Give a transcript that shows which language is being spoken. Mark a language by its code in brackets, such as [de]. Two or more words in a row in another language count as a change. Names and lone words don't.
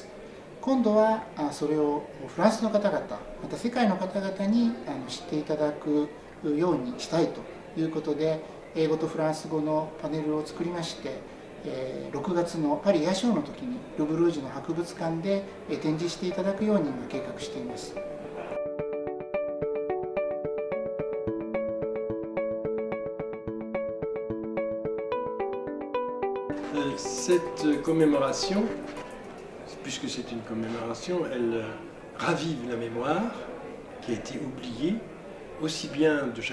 [ja] 今度はそれをフランスの方々、また世界の方々に知っていただくようにしたいということで、英語とフランス語のパネルを作りまして、6月のパリエアショーの時にル・ブルージュの博物館で展示していただくように今計画しています。 [fr] Cette commémoration, puisque c'est une commémoration, elle ravive la mémoire qui a été oubliée, aussi bien de